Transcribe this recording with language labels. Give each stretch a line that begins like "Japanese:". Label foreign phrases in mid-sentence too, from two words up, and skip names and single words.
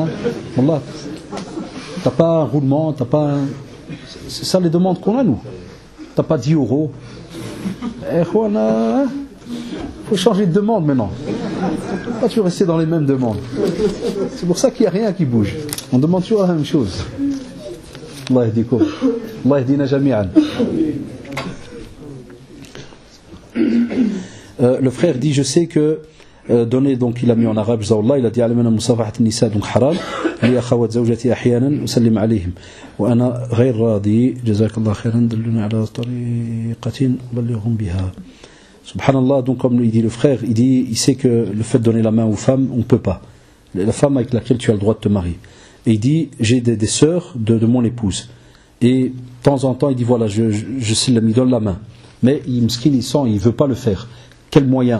French: Wallah, tu n'as pas un roulement, tu n'as pas un... C'est ça les demandes qu'on a, nous. Tu n'as pas 10 euros. Il faut changer de demande maintenant. Pas toujours rester dans les mêmes demandes. C'est pour ça qu'il n'y a rien qui bouge. On demande toujours la même chose.
Arabic: الله يهديكم الله يهدينا جميعا.
French: Le frère dit, je sais que donner, donc il a mis en arabe, il a dit
Arabic: أعلمنا مصافحة النساء,
French: donc
Arabic: حرام لأخوات زوجتي أحيانا أسلم عليهم وأنا غير راض جزاك الله خيرا دلونا على طريقة أبلغهم بها.
French: Subhanallah, donc comme il dit le frère, il sait que le fait de donner la main aux femmes, on ne peut pas. La femme avec laquelle tu as le droit de te marier. Et il dit, j'ai des sœurs de mon épouse. Et de temps en temps, il dit, voilà, je lui donne la main. Mais il ne veut pas le faire. Quel moyen?